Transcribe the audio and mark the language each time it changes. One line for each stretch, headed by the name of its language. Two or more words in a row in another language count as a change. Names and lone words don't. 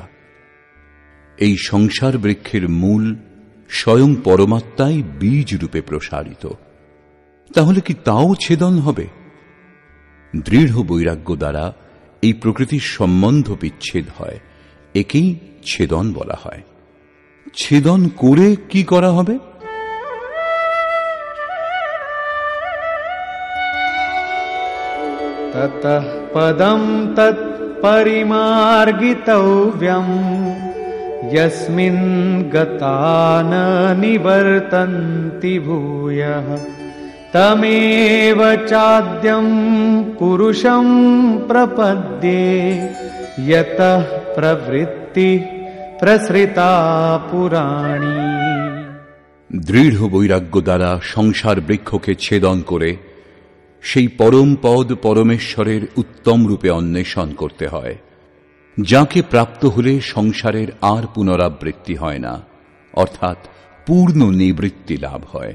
Bangla: এই সংসার বৃক্ষের মূল স্বয়ং পরমাত্মাই বীজ রূপে প্রসারিত, তাহলে কি তাও ছেদন হবে? দৃঢ় বৈরাগ্য দ্বারা এই প্রকৃতির সম্বন্ধ বিচ্ছেদ হয়, একেই ছেদন বলা হয়। ছেদন করে কি করা হবে?
Sanskrit: ततः पदं तत्परिमार्गितव्यम् यस्मिन् गता न निवर्तन्ति भूयः तमेव चाद्यं पुरुषं प्रपद्ये यतः प्रवृत्ति प्रसृता पुराणी।
Bangla: দৃঢ় বৈরাগ্য দ্বারা সংসার বৃক্ষকে ছেদন করে সেই পরম পদ পরমেশ্বরের উত্তম রূপে অন্বেষণ করতে হয়, যাকে প্রাপ্ত হলে সংসারের আর পুনরাবৃত্তি হয় না, অর্থাৎ পূর্ণ নিবৃত্তি লাভ হয়।